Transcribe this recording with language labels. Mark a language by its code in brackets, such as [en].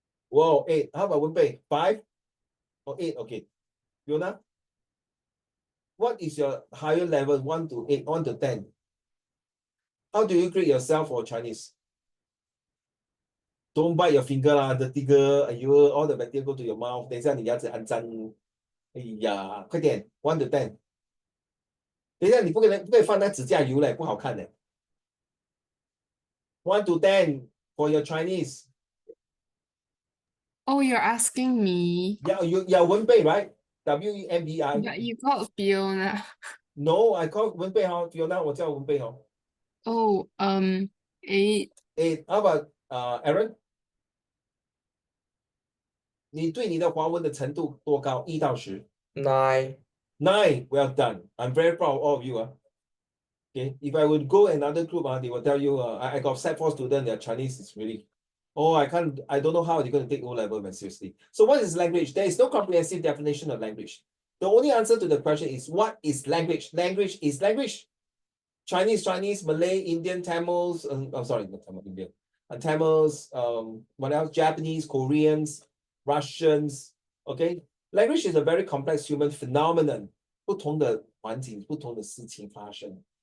[en] Whoa, 8. How about Wenbei? 5 or 8? Okay. Fiona? What is your higher level? 1 to 8, 1 to 10. How do you grade yourself for Chinese? Don't bite your finger lah, dirty girl. All the bacteria go to your mouth. [zh] 等一下你牙齿很脏。哎呀，快点 ， [en] 1 to 10。 [zh] 等一下你不可以放那指甲油嘞，不好看的。 [en] 1 to 10 for your Chinese. Oh, you're asking me. Yeah, you're Wenbei, right? Wenbei. But you called Fiona. No, I call Wenbei Fiona, [zh] 我叫Wenbei [en] Oh, 8. 8. How about Aaron? [zh] 你对你的华文的程度多高？1到10。 [en] 9. 9. Well done. I'm very proud of all of you. Okay, if I would go another group, they will tell you, I got Sec4 student, their Chinese is really, I don't know how they're going to take O-level, but seriously. So what is language? There is no comprehensive definition of language. The only answer to the question is, what is language? Language is language. Chinese, Malay, Indian, Tamils, sorry, not Tamil, Indian. Tamils, what else? Japanese, Koreans, Russians, okay? Language is a very complex human phenomenon. [zh] 不同的环境，不同的事情发生。